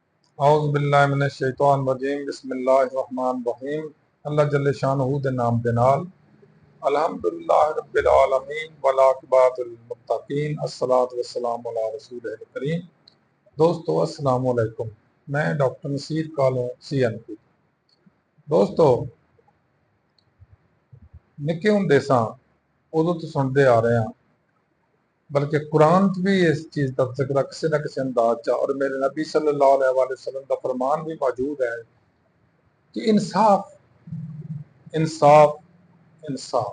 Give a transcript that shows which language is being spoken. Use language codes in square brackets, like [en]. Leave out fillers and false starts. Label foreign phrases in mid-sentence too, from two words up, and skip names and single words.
[ar] أعوذ بالله من الشيطان الرجيم بسم الله الرحمن الرحيم. [pa] اللہ جل شانہ دے نام دے نال [ar] الحمد لله رب العالمين والعاقبة للمتقين الصلاة والسلام على رسوله الكريم. دوستوں السلام عليكم. [pa] میں ڈاکٹر نصیر کالوں CNP. دوستو نکے ہندے ساں اودوں توں [ur] سنتے آ رہے ہیں، بلکہ قرآن چ بھی اس چیز کا ذکر کسی نہ کسی انداز چ اور میرے نبی [ar] صلى الله عليه وسلم [ur] کا فرمان بھی موجود ہے کہ انصاف انصاف انصاف.